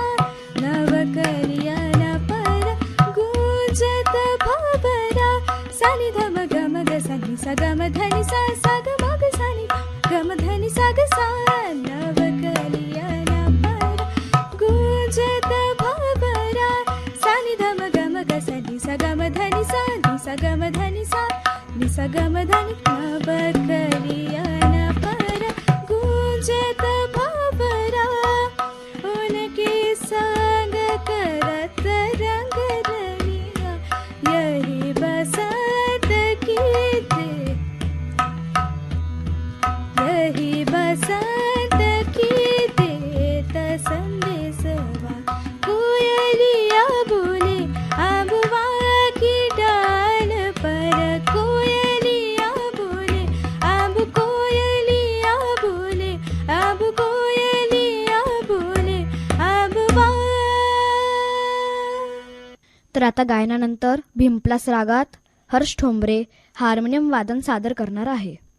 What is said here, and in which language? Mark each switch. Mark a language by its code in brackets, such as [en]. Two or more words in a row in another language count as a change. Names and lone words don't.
[hi] नवकलियन पर गूंजत भंवरा, सा नि ध म ग म ग सा नि सा ग म धनि सा सा ग म ग सा नि ग म धनि सा ग सा. नवकलियन पर गूंजत भंवरा, सा नि ध म ग म ग सा नि सा ग म धनि सा नि सा ग म धनि सा नि सा ग म धनि. नवकलियन पर गूंजत भंवरा, उनके संग करत रंग रलिया, यही बसंत की दे, यही बसंत की देत संदेशवा. कोयलिया बोले अब की डाल पर, कोयलिया बोले अब, कोयलिया बोले अब, कोयलिया बोले अब. [mr] तर आता गायनानंतर भिंपलास रागात हर्ष ठोंबरे हार्मोनियम वादन सादर करणार आहे.